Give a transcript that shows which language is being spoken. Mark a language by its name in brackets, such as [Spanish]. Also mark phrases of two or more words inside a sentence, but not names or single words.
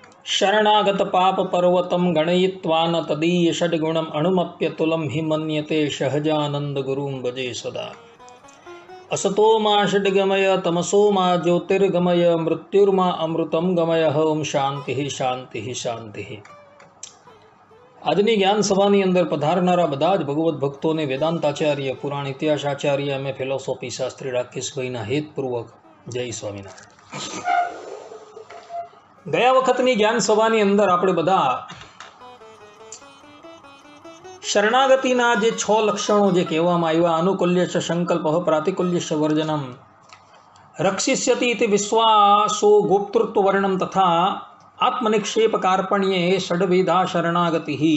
[Sanskrit] शरणागत पाप पर्वतम गणयित्वा न तदीय षड्गुणम अणुमप्यतुलम हि मन्यते सहजानंद गुरुं भजे सदा। असतो मा षड्गमय तमसो मा ज्योतिर्गमय मृत्युर्मा अमृतम गमय ओम शांति शांति शांति। [Gujarati] આજની જ્ઞાન સભાની અંદર પધારનારા બધા જ ભગવત ભક્તોને વેદાંતાચાર્ય, પુરાણ ઇતિહાસાચાર્ય અને ફિલોસોફી શાસ્ત્રી રાકેશભાઈના હેતપૂર્વક જય સ્વામિનારાયણ। ગયા વખતની જ્ઞાન સભાની અંદર આપણે બધા શરણાગતિના જે 6 લક્ષણો જે કહેવામાં આવ્યા, [Sanskrit] अनुकूल्यश्च संकल्प, प्रातिकूल्यश्च वर्जनम, रक्षिष्यति इति विश्वासो गोप्तृत्व वर्णम तथा आत्मनिक्षेप कार्पण्ये षडविधा शरणागति।